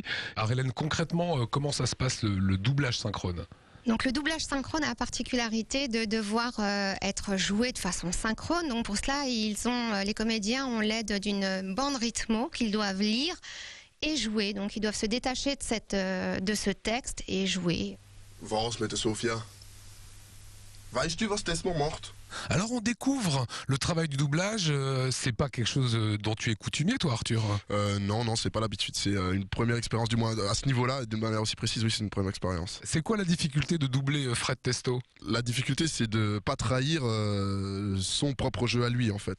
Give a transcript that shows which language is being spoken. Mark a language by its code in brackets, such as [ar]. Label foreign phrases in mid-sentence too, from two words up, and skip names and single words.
[fr] Alors Hélène, concrètement, comment ça se passe le doublage synchrone? Donc le doublage synchrone a la particularité de devoir être joué de façon synchrone. Donc pour cela, les comédiens ont l'aide d'une bande rythmo qu'ils doivent lire et jouer. Donc ils doivent se détacher de ce texte et jouer. [de] Was mit der Sophia? Weißt du, was Desmond macht? [fr] Alors on découvre le travail du doublage, c'est pas quelque chose dont tu es coutumier toi Arthur? Non, c'est pas l'habitude, c'est une première expérience, du moins à ce niveau-là, d'une manière aussi précise, oui, c'est une première expérience. C'est quoi la difficulté de doubler Fred Testo? La difficulté, c'est de pas trahir son propre jeu à lui, en fait.